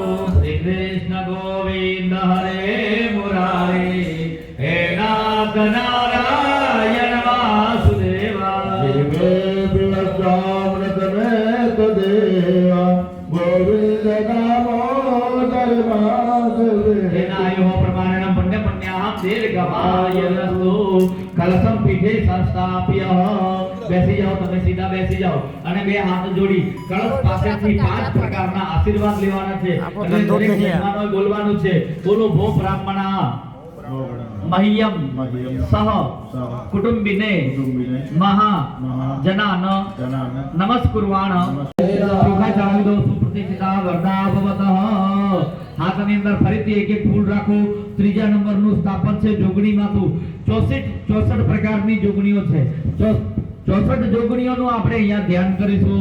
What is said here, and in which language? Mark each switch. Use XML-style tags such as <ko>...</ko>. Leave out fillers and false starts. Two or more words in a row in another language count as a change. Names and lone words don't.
<sa>श्री कृष्ण गोविंद हरे मुरारी हे नाथ नारायण वासुदेवा देवे विवस्वामृत में तदेवा गोविंद दामोदर वासुदेव तेनायो प्रमाणेन पुण्य पुण्याहं दीर्घमायुरस्तु कलशम पीठे संस्थाप्य</sa> <gu>બેસી જાઓ તમે સીધા બેસી જાઓ અને બે હાથ જોડી કળશ પાસેથી 5 પ્રકારના આશીર્વાદ લેવાના છે અને દરેક યજમાનોએ બોલવાનું છે બોલો</gu> <sa>भो ब्राह्मणा मह्यम सह कुटुंबिने महा जनान नमस्कुर्वाण</sa> <gu>ચોખા ચાવી દો</gu> <sa>सुप्रतिष्ठिता वरदा भवतः</sa> <gu>હાથની અંદર ફરીથી એક એક ફૂલ રાખો ત્રીજા નંબરનું સ્થાપન છે જોગણી માતું 64 પ્રકારની જોગણીઓ છે 64 જોગણીઓનું આપણે અહીંયા ધ્યાન કરીશું.</gu>